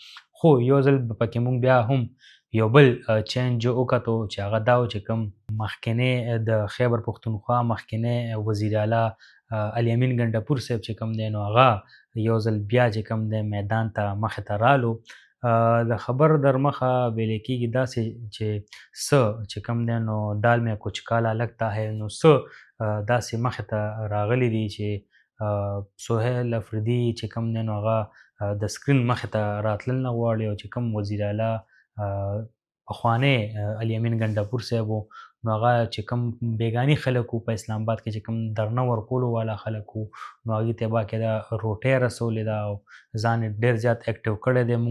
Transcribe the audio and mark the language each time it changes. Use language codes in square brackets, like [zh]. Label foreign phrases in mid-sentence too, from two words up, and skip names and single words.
[ps] خو یو ځل پکې موږ بیا هم یو بل چینج وکتو چې هغه دا و چې کوم مخکنی د خیبر پښتونخوا مخکنی وزیر اعلی علي امین ګنډاپور صاحب چې کوم دی نو هغه یو ځل بیا چې کوم دی میدان ته مخې ته رالو. د خبر در مخه ویلې کېږي داسې چې څه چې کوم دی نو [ur] دال میں کچھ کالا لگتا ہے، [ps] نو څه داسې مخې ته راغلی دي چې سهیل افریدي چې کوم دی نو هغه د سکرین مخې ته راتلل نه غواړي، او چې کوم وزیر اعلی پخوانی علي امین ګنډاپور صاحب و نو هغه چې کوم بیګاني خلک وو په اسلام آباد کې چې کوم درنه ورکولو والا خلک وو نو هغې ته باقاعده روټۍ رسولې ده او ځان یې ډېر زیات اکټیو کړی دی.